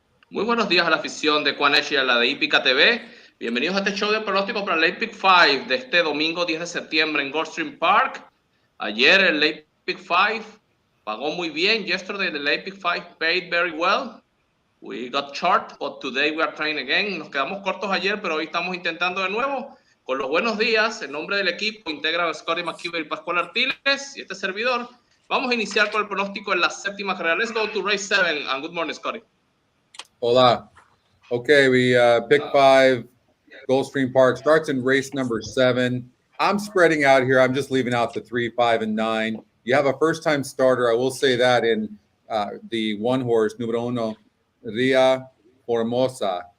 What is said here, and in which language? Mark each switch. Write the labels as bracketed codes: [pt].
[es] Muy buenos días a la afición de EquinEdge y a la de HipicaTV. Bienvenidos a este show de pronóstico para el Late Pick 5 de este domingo 10 de septiembre en Gulfstream Park. Ayer el Late Pick 5 pagó muy bien. [en] Yesterday the Late Pick 5 paid very well. We got short, but today we are trying again. [es] Nos quedamos cortos ayer, pero hoy estamos intentando de nuevo. Con los buenos días, en nombre del equipo, integran Scotty McKeever y Pascual Artiles y este servidor. Vamos a iniciar con el pronóstico en la séptima carrera. [en] Let's go to race 7 and good morning, Scotty. Hola. Okay, we pick 5, Gulfstream Park starts in race number 7. I'm spreading out here. I'm just leaving out the 3, 5, and 9. You have a first-time starter. I will say that in the one horse, [es] numero uno, [en] Ria Formosa.